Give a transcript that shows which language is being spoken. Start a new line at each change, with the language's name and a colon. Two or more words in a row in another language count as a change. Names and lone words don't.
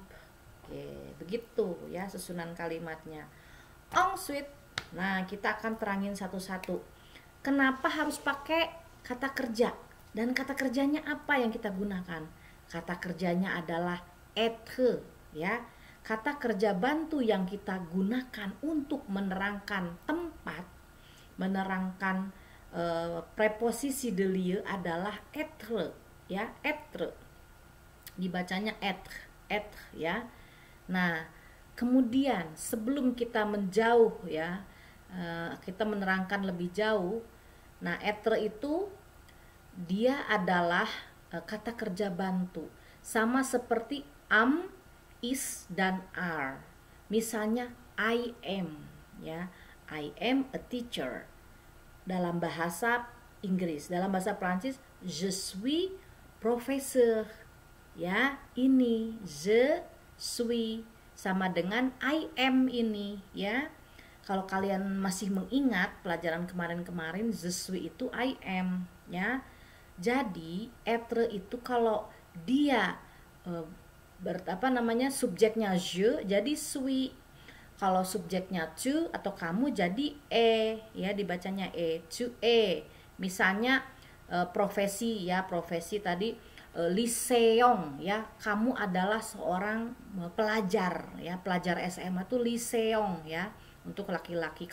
Indonesian: Oke, begitu ya susunan kalimatnya. Ensuite, nah kita akan terangin satu-satu. Kenapa harus pakai kata kerja? Dan kata kerjanya apa yang kita gunakan? Kata kerjanya adalah être ya. Kata kerja bantu yang kita gunakan untuk menerangkan tempat, menerangkan preposisi
French: de lieu
Indonesian: adalah être ya, être. Dibacanya être ya. Nah, kemudian sebelum kita menjauh ya, kita menerangkan lebih jauh. Nah, être itu dia adalah kata kerja bantu, sama seperti am, is dan are.
English: Misalnya I am ya, I am a teacher.
Indonesian: Dalam bahasa Inggris, dalam bahasa Prancis
French: je suis professeur
Indonesian: ya. Ini
French: je suis
Indonesian: sama dengan
English: I am
Indonesian: ini ya. Kalau kalian masih mengingat pelajaran kemarin-kemarin,
French: je suis
Indonesian: itu
English: I am
Indonesian: ya. Jadi être itu kalau dia subjeknya je jadi suis. Kalau subjeknya tu atau kamu jadi ya, dibacanya tu Misalnya profesi ya, profesi tadi lycéon ya, kamu adalah seorang pelajar ya, pelajar SMA tuh lycéon ya untuk laki-laki.